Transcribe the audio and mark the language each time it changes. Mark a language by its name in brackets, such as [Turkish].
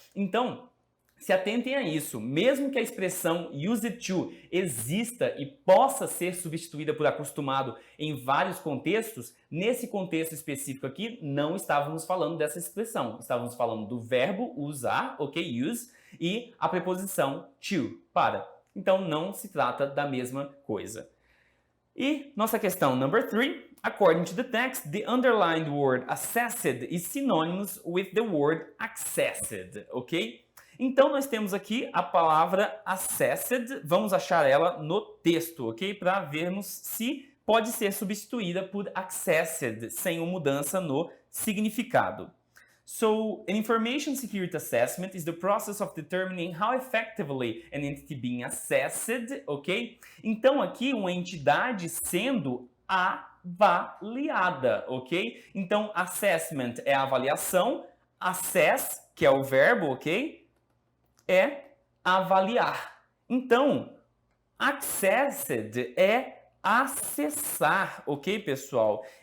[Portuguese] Então, se atentem a isso. Mesmo que a expressão used to exista e possa ser substituída por acostumado em vários contextos, nesse contexto específico aqui, não estávamos falando dessa expressão. Estávamos falando do verbo usar, ok, use, e a preposição to, para. Então, não se trata da mesma coisa. E nossa questão [English] number 3. According to the text, the underlined word assessed is synonymous with the word accessed, ok? [Portuguese] Então, nós temos aqui a palavra assessed, vamos achar ela no texto, ok? Para vermos se pode ser substituída por accessed, sem uma mudança no significado. [English] So, an information security assessment is the process of determining how effectively an entity being assessed, ok? [Portuguese] Então, aqui, uma entidade sendo avaliada, ok? Então, assessment é a avaliação, assess, que é o verbo, ok? É avaliar. Então, accessed é acessar, ok, pessoal?